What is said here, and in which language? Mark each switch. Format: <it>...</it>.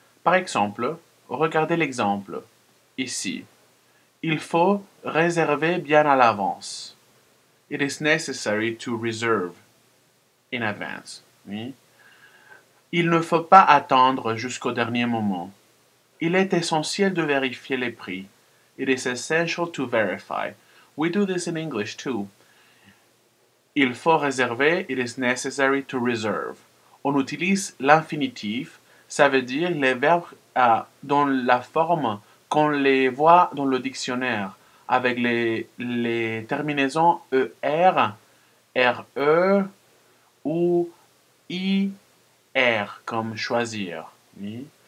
<fr>Par exemple, regardez l'exemple, ici. Il faut réserver bien à l'avance.</fr> <en>It is necessary to reserve in advance, oui.</en> <fr>Il ne faut pas attendre jusqu'au dernier moment. Il est essentiel de vérifier les prix.</fr> <en>It is essential to verify. We do this in English too.</en> <fr>Il faut réserver.</fr> <en>It is necessary to reserve.</en> <fr>On utilise l'infinitif. Ça veut dire les verbes dans la forme qu'on les voit dans le dictionnaire avec les terminaisons ER, RE ou IR comme choisir. Oui.</fr>